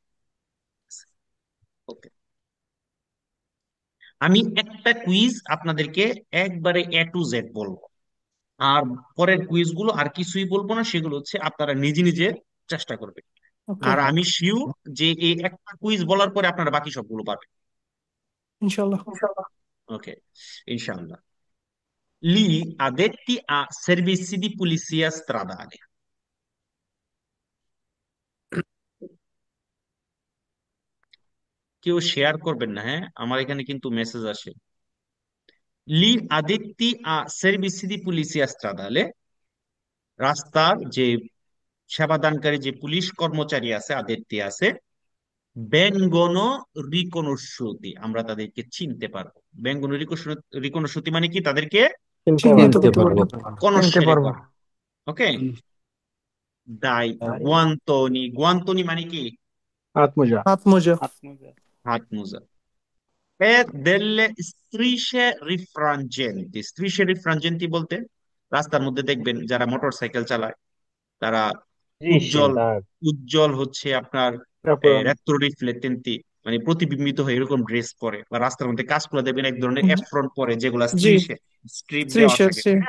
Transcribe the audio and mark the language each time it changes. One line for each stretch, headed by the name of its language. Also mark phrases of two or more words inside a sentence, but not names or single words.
Bangla: ওকে, আমি একটা কুইজ আপনাদেরকে একবারে
English: A to Z
Bangla: বলবো, আর পরের কুইজ গুলো আর কিছুই বলবো না, সেগুলো হচ্ছে আপনারা নিজে নিজে চেষ্টা করবেন। ওকে আর আমি শিওর যে এই একটা কুইজ বলার পরে আপনারা বাকি সবগুলো পাবেন। ইনশাল্লাহ ওকে, ইনশাআল্লাহ।
Italian: Gli addetti a servizi di polizia stradale,
Bangla: কেউ শেয়ার করবেন না, হ্যাঁ, আমার এখানে কিন্তু মেসেজ আসে।
Italian: Gli addetti a servizi di polizia stradale,
Bangla: রাস্তার যে সেবাদানকারী যে পুলিশ কর্মচারী আছে, আদেরটি আছে,
Italian: vengono riconosciuti,
Bangla: আমরা তাদেরকে চিনতে পারবো।
Italian: vengono riconosciuti
Bangla: মানে কি? তাদেরকে চিহ্নিত চিনতে করতে পারবো। পারবো চিনতে কনস্যারে পারবো করা। ওকে।
Italian: dai guanti,
Bangla: গুয়ান্তনি মানে কি? হাত মোজা হাত মোজা হাত মোজা।
Italian: E delle strisce rifrangenti, strisce rifrangenti
Bangla: বলতে রাস্তার মধ্যে দেখবেন যারা মোটরসাইকেল চালায়, তারা দৃশ্যের উজ্জ্বল, দাগ উজ্জ্বল হচ্ছে আপনার কাপড়
Italian: retro riflettenti,
Bangla: মানে প্রতিবিম্বিত হয়ে এরকম ড্রেস পরে, বা রাস্তার মধ্যে কাজগুলো দেখবেন এক ধরনের এপ্রন পরে, যেগুলা জি স্ট্রিপ দেওয়া ত্রিশের থাকে। হ্যাঁ,